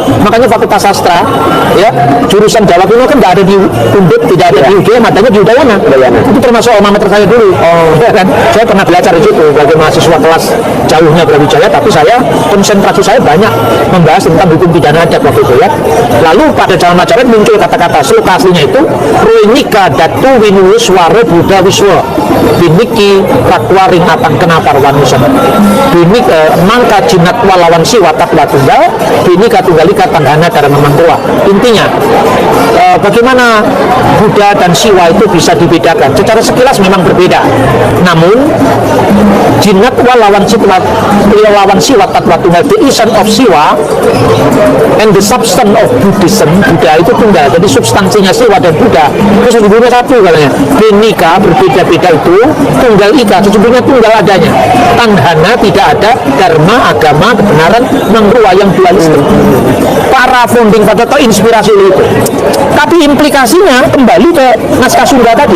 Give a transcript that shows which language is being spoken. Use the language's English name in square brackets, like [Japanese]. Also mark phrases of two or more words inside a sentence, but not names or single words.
[Indonesian] Makanya Fakultas Sastra ya, jurusan Jawa kuno kan nggak ada di Undip, tidak ada di UGM, adanya di Udayana. Itu termasuk alma mater saya dulu. Ya kan? Saya pernah belajar di situ sebagai mahasiswa kelas jauhnya Brawijaya, tapi saya konsentrasi saya banyak membahas tentang hukum pidana adat waktu itu ya. Lalu pada zaman Majapahit muncul kata-kata sloka aslinya itu [Kawi] Ruinika Datu Winuwis Waro Buddha Wiswa Biniki Ratwaring Apang Kenapar Wanusan Binik Mangka Jinat Walawan Siwa Tatwa Tunggal Binika Tunggalika Tanggana Dharma Mangkola. [Indonesian] Intinya bagaimana Buddha dan Siwa itu bisa dibedakan. Secara sekilas memang berbeda, namun [Kawi] Jinat Walawan Siwa Tatwa Tunggal, [English] the essence of Siwa and the substance of Buddhism, [Indonesian] Buddha itu tunggal. Jadi substansinya Siwa dan Buddha itu sesungguhnya satu katanya. Binika berbeda-beda itu, [Kawi] Tunggal Ika [Indonesian] sesungguhnya tunggal adanya. Tanghana tidak ada, Dharma agama kebenaran Mangruwa yang dualistik. Para [English] founding father [Indonesian] atau inspirasi itu. Tapi implikasinya kembali ke naskah Sunda tadi.